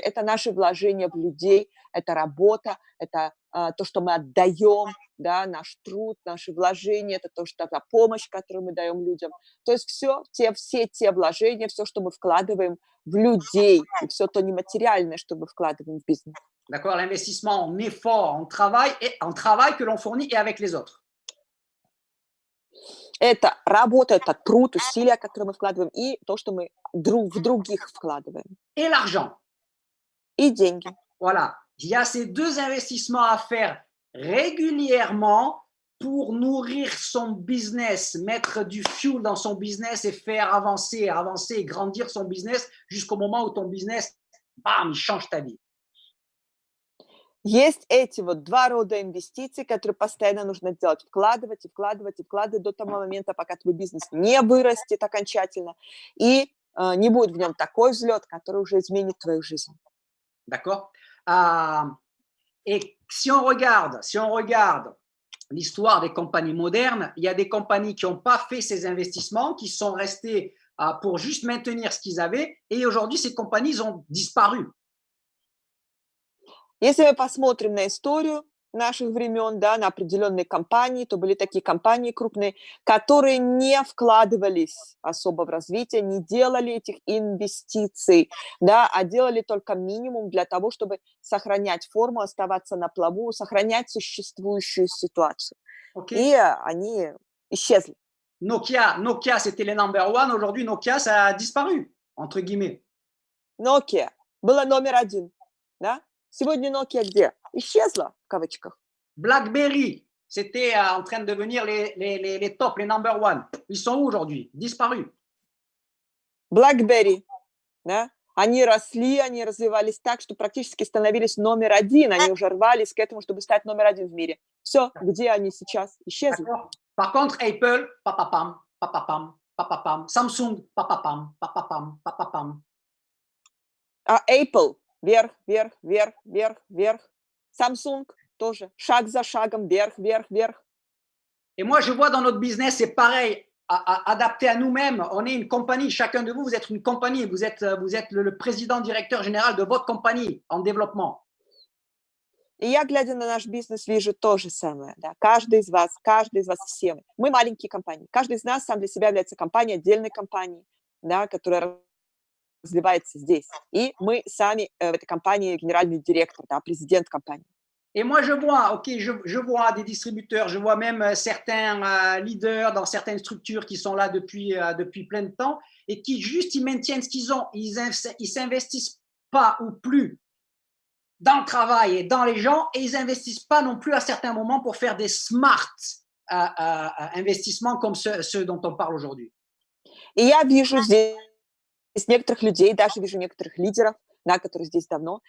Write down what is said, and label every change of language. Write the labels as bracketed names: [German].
[Russian] Это наши вложения в людей, это работа, это то, что мы отдаем, да, наш труд, наши вложения, это то, что та помощь, которую мы даем людям. То есть все те вложения, все, что мы вкладываем в людей, и все то нематериальное, что мы вкладываем в бизнес. [French] D'accord, l'investissement en effort, en travail que l'on fournit et avec les autres. [Russian] Это работа, это труд, усилия, которые мы вкладываем, и то, что мы в других вкладываем. [French] Et l'argent. [Russian] И деньги. [French] Voilà. Il y a ces deux investissements à faire régulièrement pour nourrir son business, mettre du fuel dans son business et faire avancer et grandir son business jusqu'au moment où ton business, bam, il change ta vie. [Russian] Есть эти вот два рода инвестиций, которые постоянно нужно делать. Вкладывать до того момента, пока твой бизнес не вырастет окончательно и не будет в нем такой взлет, который уже изменит твою жизнь. [French] D'accord? Et si on regarde l'histoire des compagnies modernes, il y a des compagnies qui n'ont pas fait ces investissements, qui sont restées pour juste maintenir ce qu'ils avaient, et aujourd'hui, ces compagnies ont disparu. [Russian] Если мы посмотрим на историю наших времен, да, на определенные компании, то были такие компании крупные, которые не вкладывались особо в развитие, не делали этих инвестиций, да, а делали только минимум для того, чтобы сохранять форму, оставаться на плаву, сохранять существующую ситуацию. Okay. И они исчезли. [French] Nokia, c'était les [English] number one. [French] Aujourd'hui, Nokia, ça a disparu, entre guillemets. [Russian] Nokia была номер один, да? Сегодня Nokia где? Исчезла, в кавычках. [French] BlackBerry, c'était en train de devenir les top, les [English] number one. [French] Ils sont où aujourd'hui? Disparus. [Russian] BlackBerry, да? Они росли, они развивались так, что практически становились номер один. Они уже рвались к этому, чтобы стать номер один в мире. Все, где они сейчас? Исчезли. [French] Par contre, Apple, papapam, papapam. Samsung, papapam, papapam, papapam. [Russian] А Apple вверх, вверх, вверх, вверх, вверх. Samsung тоже шаг за шагом, вверх, вверх, вверх. [French] Et moi, je vois dans notre business, c'est pareil, adapté à nous-mêmes. On est une compagnie, chacun de vous, vous êtes une compagnie, vous êtes le président, directeur général de votre compagnie en développement. [Russian] И я, глядя на наш бизнес, вижу то же самое. Да? Каждый из вас, все мы маленькие компании. Каждый из нас сам для себя является компанией, отдельной компанией, да, которая развивается здесь. И мы сами в этой компании генеральный директор, да, президент компании. [French] Et moi, je vois, ok, je vois des distributeurs, je vois même certains leaders dans certaines structures qui sont là depuis plein de temps et qui juste, ils maintiennent ce qu'ils ont. Ils s'investissent pas ou plus dans le travail et dans les gens et ils investissent pas non plus à certains moments pour faire des smart investissements comme ceux dont on parle aujourd'hui. [Russian] И я вижу здесь некоторых людей, даже вижу некоторых лидеров, да, которые здесь давно.